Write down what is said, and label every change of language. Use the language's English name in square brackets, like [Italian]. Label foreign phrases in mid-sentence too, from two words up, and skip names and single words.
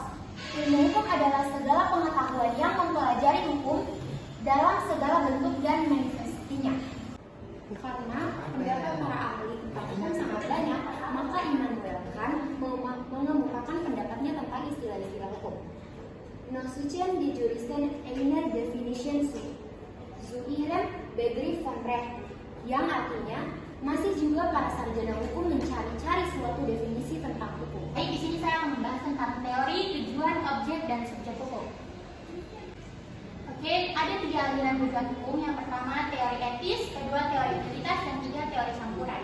[Indonesian] Ilmu hukum adalah segala pengetahuan yang mempelajari hukum dalam segala bentuk dan manifestasinya. Karena pendapat para ahli tentang hukum sangat banyak, maka Immanuel Kant mengemukakan pendapatnya tentang istilah-istilah hukum. [German] Nach Suchen die Juristen einer Definition zu ihrem Begriff von Recht, [Indonesian] yang artinya masih juga para sarjana hukum mencari-cari suatu definisi tentang hukum. Baik, di sini saya membahas tentang teori, tujuan, objek, dan subjek hukum. Oke, ada 3 aliran tujuan hukum. Yang pertama teori etis, kedua teori utilitas, dan 3 teori campuran.